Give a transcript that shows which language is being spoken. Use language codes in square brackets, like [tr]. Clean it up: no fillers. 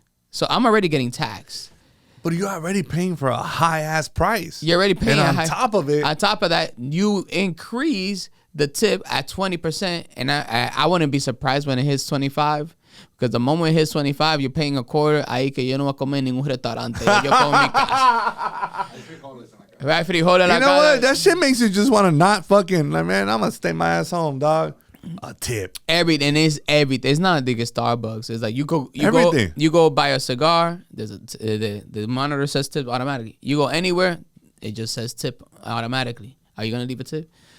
[en] So I'm already getting taxed. But you're already paying for a high-ass price. You're already paying and on top of that, you increase the tip at 20%, and I wouldn't be surprised when it hits 25, because the moment it hits 25, you're paying a quarter. [es] Ahí que yo no voy a comer en ningún restaurante. Yo como en mi casa. Right, frijoles en la casa. [en] You know what? That shit makes you just want to not fucking, like, man, I'm going to stay my ass home, dog. A tip. Everything. It's not like a Starbucks. It's like you go buy a cigar. There's the monitor says tip automatically. You go anywhere, it just says tip automatically. Are you gonna leave a tip?